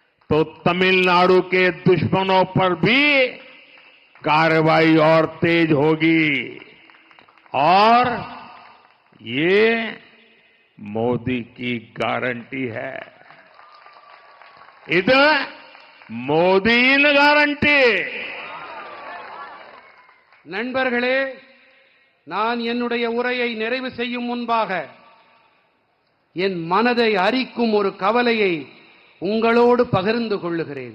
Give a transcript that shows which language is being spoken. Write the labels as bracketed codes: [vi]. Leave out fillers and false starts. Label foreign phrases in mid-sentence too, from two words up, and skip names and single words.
[hi] तो तमिलनाडु के दुश्मनों पर भी कार्रवाई और तेज होगी और ये मोदी की गारंटी है। [ta] இது மோடியின் கேரண்டி। நண்பர்களே, நான் என்னுடைய உரையை நிறைவு செய்யும் முன்பாக என் மனதை அரிக்கும் ஒரு கவலையை உங்களோடு பகிர்ந்து கொள்ளுகிறேன்.